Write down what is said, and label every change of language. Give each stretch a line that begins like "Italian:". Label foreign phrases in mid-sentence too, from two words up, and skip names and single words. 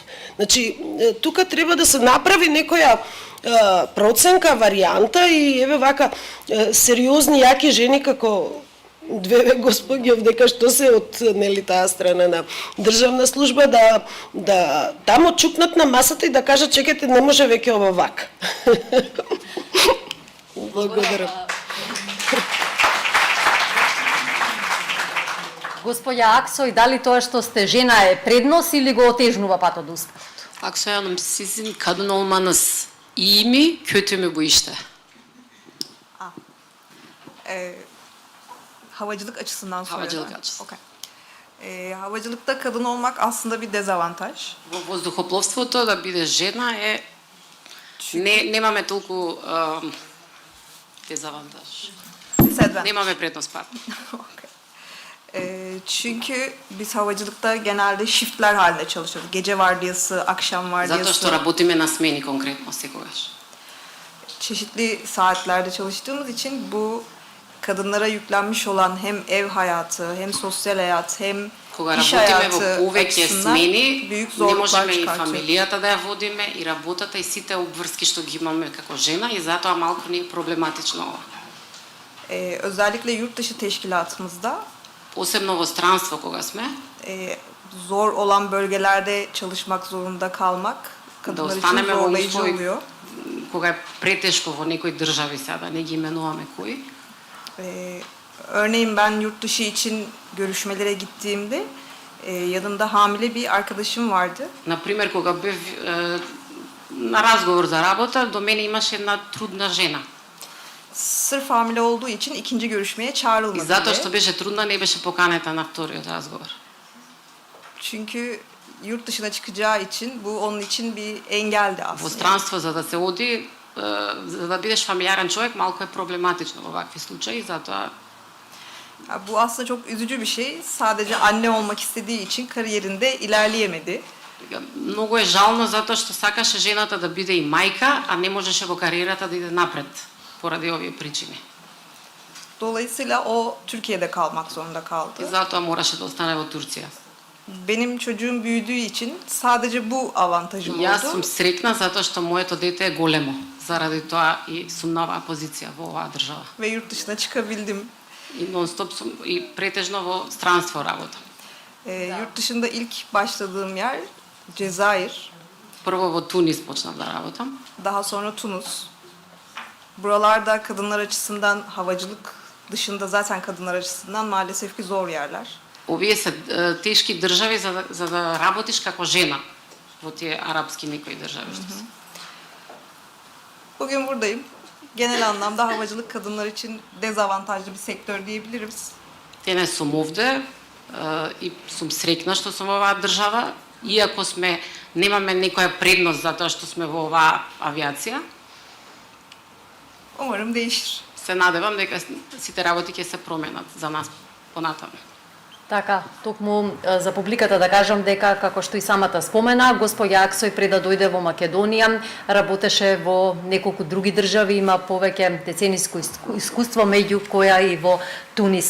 Macedonian: Значи, тука треба да се направи некоја проценка, варијанта и еве вака сериозни, јаки жени како две господи овдека што се од таа страна на државна служба да тамо чукнат на масата и да кажат чекайте, не може веќе ова вака. Благодарам. Госпоѓа Аксој, дали тоа што сте жена е предност или го отежнува патот до успехот?
Turkish: Aksoy Hanım, sizin kadın olmanız iyi mi, kötü mü bu işte? Havacılık açısından soruyorum. Havacılık açısından. Okay. Havacılıkta kadın olmak aslında bir dezavantaj.
Macedonian: Во воздухопловството да биде жена е немаме толку дезавантаж. Немаме предност пат.
Turkish: Okay. Çünkü biz havacılıkta genelde shiftler halinde çalışıyoruz. Gece vardiyası, akşam vardiyası.
Macedonian: Zato што работиме на смени конкретно секогаш.
Turkish: Çeşitli saatlerde çalıştığımız için bu kadınlara yüklenmiş olan hem ev hayatı, hem sosyal hayat, hem
Macedonian: Кога
Turkish: iş
Macedonian: работиме во
Turkish: hayatı
Macedonian: повеќе
Turkish: açısından
Macedonian: смени,
Turkish: büyük
Macedonian: не
Turkish: zorluklar
Macedonian: можеме и
Turkish: çıkartıyor.
Macedonian: фамилијата да ја водиме, и работата, и сите обврски што ги имаме како жена, и затоа малку ни е проблематично ова.
Turkish: Özellikle yurt dışı teşkilatımızda
Macedonian: Посебно во странство кога сме,
Turkish: zor olan bölgelerde çalışmak zorunda kalmak
Macedonian: да
Turkish: kadınlar için
Macedonian: останеме во
Turkish: zorlayıcı
Macedonian: услови
Turkish: oluyor.
Macedonian: кога е претешко во некои држави, сега да не ги именуваме кои.
Turkish: Örneğin ben yurt dışı için görüşmelere gittiğimde yanımda hamile bir arkadaşım vardı.
Macedonian: Например, кога бев на разговор за работа, до мене имаше една трудна жена.
Turkish: Sırf hamile olduğu için ikinci görüşmeye
Macedonian: И
Turkish: çağrılmadı
Macedonian: затоа
Turkish: bile.
Macedonian: што беше трудна, не беше поканета на вториот разговор.
Turkish: Çünkü yurt dışına çıkacağı için bu onun için bir engeldi
Macedonian: Во
Turkish: aslında.
Macedonian: странство за да се оди, за да бидеш фамилиарен човек, малку е проблематично во вакви случаи, затоа
Turkish: Bu aslında çok üzücü bir şey. Sadece anne olmak istediği için kariyerinde ilerleyemedi.
Macedonian: многу е жално затоа што сакаше жената да биде и мајка, а не можеше во кариерата да иде напред поради овие причини.
Turkish: Dolayısıyla o Türkiye'de kalmak zorunda
Macedonian: И
Turkish: kaldı.
Macedonian: затоа мораше да остане во Турција.
Turkish: Benim çocuğum büyüdüğü için sadece bu avantajım
Macedonian: Јас сум
Turkish: oldu.
Macedonian: среќна затоа што моето дете е големо. Заради тоа и сум на оваа позиција во оваа држава.
Turkish: Ve yurt dışına çıkabildim.
Macedonian: И нон-стоп сум и претежно во странство работам.
Turkish: Yurt dışında ilk başladığım yer Cezayir,
Macedonian: Прво во Тунис почнав да работам,
Turkish: daha sonra Tunus. Buralarda kadınlar açısından havacılık dışında zaten kadınlar açısından maalesef ki zor yerler.
Macedonian: овие се тешки држави за да работиш како жена во тие арапски некои држави што се.
Turkish: Bugün buradayım. genel anlamda havacılık kadınlar için dezavantajlı bir sektör diyebiliriz.
Macedonian: Денес сум овде и сум среќна што сум во оваа држава, иако немаме некоја предност затоа што сме во оваа авиација.
Turkish: Umarım değişir.
Macedonian: Се надевам дека сите работи ќе се променат за нас понатаму. Така, токму за публиката да кажам дека, како што и самата спомена, господја Аксој пред да дојде во Македонија, работеше во неколку други држави, има повеќе децениско искуство, меѓу која и во Тунис.